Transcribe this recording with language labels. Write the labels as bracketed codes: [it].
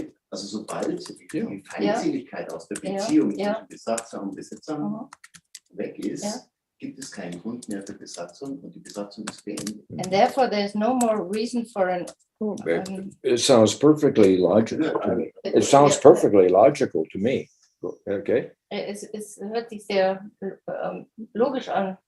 [de] Also sobald die Feindseligkeit aus der Beziehung zwischen Besatzer und Besitzern weg ist, gibt es keinen Grund mehr für Besatzung und die Besatzung ist beendet. [en] And therefore there is no more reason for an it sounds perfectly logical to me. It sounds perfectly logical to me. Okay. [de] Es hört sich sehr logisch an.